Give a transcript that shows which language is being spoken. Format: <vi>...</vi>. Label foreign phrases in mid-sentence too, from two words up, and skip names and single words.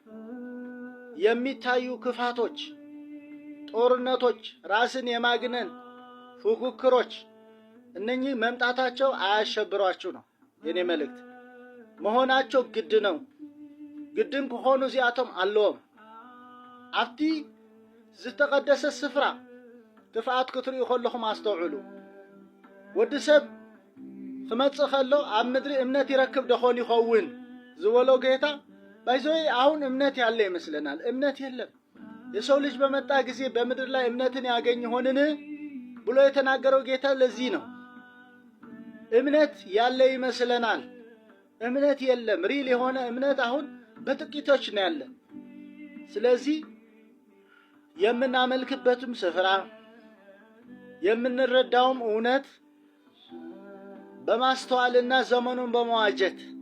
<am>የሚታዩ ክፋቶች ጦርነቶች ራስን የማግነን ፉክክሮች እነኚህ መምጣታቸው አያሸብሯችሁ ነው የኔ መልእክት መሆናቸው ግድ ነው ግድም ከሆኑ</am> <ti>እዚአቶም አለዎም አፍቲ ዝተቀደሰ ስፍራ ክፍአት ክትሪኡ ከለኹም አስተውዕሉ ወዲ ሰብ ክመጽእ ከሎ ኣብ ምድሪ እምነት ይረክብ ደኾን ይኸውን ዝበሎ ጌታ</ti> <am>ባይዞይ አሁን እምነት ያለ ይመስለናል እምነት የለም የሰው ልጅ በመጣ ጊዜ በምድር ላይ እምነትን ያገኝ ሆንን ብሎ የተናገረው ጌታ ለዚህ ነው እምነት ያለ ይመስለናል እምነት የለም ሪል የሆነ እምነት አሁን በጥቂቶች ነው ያለ ስለዚህ የምናመልክበትም ስፍራ የምንረዳውም እውነት በማስተዋልና ዘመኑን በመዋጀት</am>